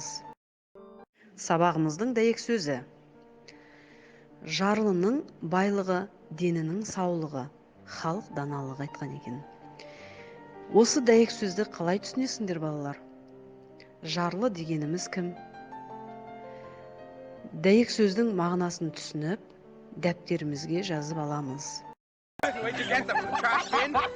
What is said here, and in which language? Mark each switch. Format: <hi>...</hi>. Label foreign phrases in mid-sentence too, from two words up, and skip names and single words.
<kk>Сабағымыздың дәйек сөзі. Жарлының байлығы, денінің саулығы, халық даналығы айтқан екен. Осы дәйек сөзді қалай түсінесіңдер, балалар? Жарлы дегеніміз кім? Дәйек сөздің мағынасын түсініп, дәптерімізге жазып аламыз.</kk> <en>Where'd you get them? From the trash bin?</en>